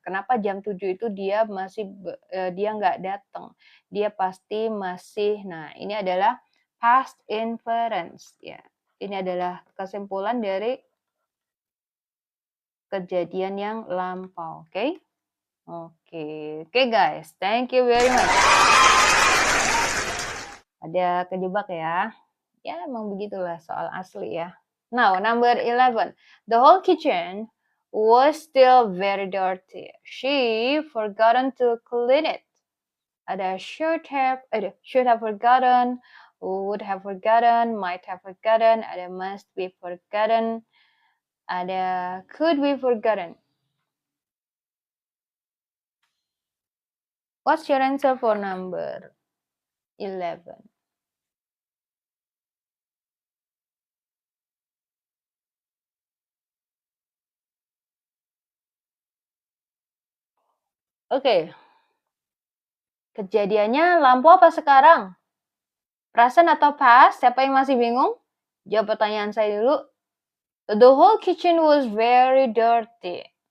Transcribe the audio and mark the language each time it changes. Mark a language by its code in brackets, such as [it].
[id] Kenapa jam 7 itu dia dia nggak datang? Dia pasti masih. Nah, ini adalah past inference ya. Ini adalah kesimpulan dari kejadian yang lampau, oke? [en] Oke guys, thank you very much. [id] Ada kejebak ya. Ya, emang begitulah soal asli ya. [en] Now, number 11. The whole kitchen was still very dirty. She forgotten to clean it. Ada should have forgotten, would have forgotten, might have forgotten, ada must be forgotten, ada could be forgotten. What's your answer for number 11? Oke. [id] Kejadiannya lampu apa sekarang? Present atau past? Siapa yang masih bingung? Jawab pertanyaan saya dulu. [en] The whole kitchen was very dirty.